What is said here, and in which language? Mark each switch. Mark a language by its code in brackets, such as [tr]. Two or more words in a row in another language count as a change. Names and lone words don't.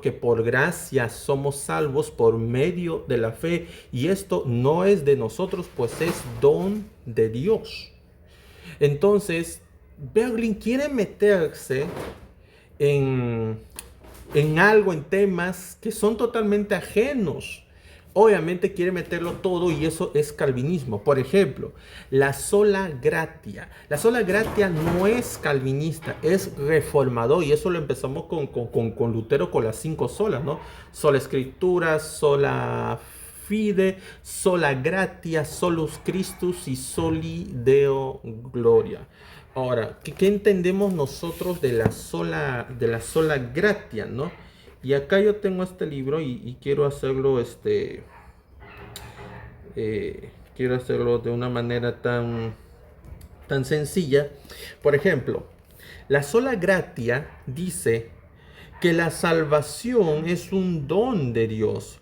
[es] Que por gracia somos salvos por medio de la fe, y esto no es de nosotros, pues es don de Dios. Entonces, Berlin quiere meterse en algo, en temas que son totalmente ajenos. Obviamente quiere meterlo todo y eso es calvinismo. Por ejemplo, la [la] sola gratia. [es] La [la] sola gratia [es] no es calvinista, es reformador. Y eso lo empezamos con Lutero, con las 5 solas, ¿no? Sola escritura, [la] sola fide, sola gratia, solus Christus y soli Deo gloria. [es] Ahora, ¿qué entendemos nosotros de la [la] sola gratia, [es] no? Y acá yo tengo este libro y quiero hacerlo quiero hacerlo de una manera tan sencilla. Por ejemplo, la [la] sola gratia [es] dice que la salvación es un don de Dios.